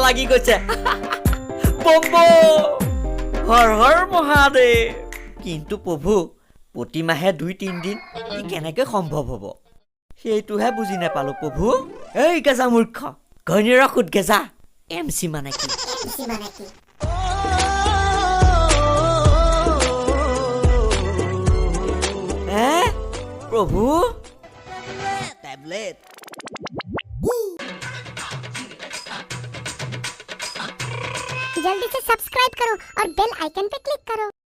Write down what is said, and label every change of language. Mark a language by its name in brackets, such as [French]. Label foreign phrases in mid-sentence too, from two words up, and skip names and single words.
[Assamese] লাগি গৈছে বম বম হৰ হৰ মহাদেৱ কিন্তু প্ৰভু প্ৰতি মাহে 2-3 দিন ই কেনেকৈ সম্ভৱ হ'ব সেইটোহে বুজি নাপালোঁ প্ৰভু এই গেজা মূৰ্খ ঘৈণীৰ সুত গেজা MC মানে কি প্ৰভু টেবলেট [Hindi] जल्दी से सब्सक्राइब करो और [English] bell icon [Hindi] पे क्लिक करो